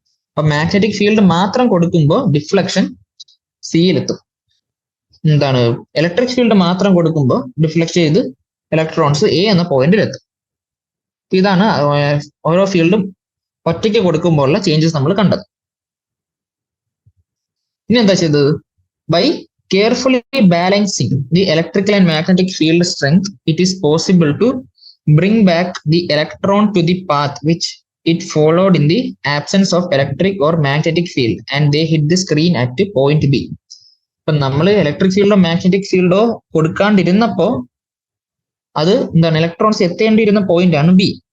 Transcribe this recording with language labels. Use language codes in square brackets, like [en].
[ml] അപ്പൊ magnetic field മാത്രം കൊടുക്കുമ്പോൾ ഡിഫ്ലക്ഷൻ സിയിലെത്തും. എന്താണ് ഇലക്ട്രിക് ഫീൽഡ് മാത്രം കൊടുക്കുമ്പോൾ ഡിഫ്ലക്ട് ചെയ്ത് ഇലക്ട്രോൺസ് എ എന്ന പോയിന്റിലെത്തും. ഇതാണ് ഓരോ ഫീൽഡും ഒറ്റയ്ക്ക് കൊടുക്കുമ്പോഴുള്ള ചേഞ്ചസ് നമ്മൾ കണ്ടത്. ഇനി എന്താ ചെയ്തത്? [en] By carefully balancing the electrical and magnetic field strength, it is possible to bring back the electron to the path which it followed in the absence of electric or magnetic field, and they hit the screen at point B. [ml] ഇപ്പൊ നമ്മൾ electric ഫീൽഡോ magnetic ഫീൽഡോ കൊടുക്കാണ്ടിരുന്നപ്പോ അത് എന്താണ് electrons എത്തേണ്ടിയിരുന്ന point ആണ് B.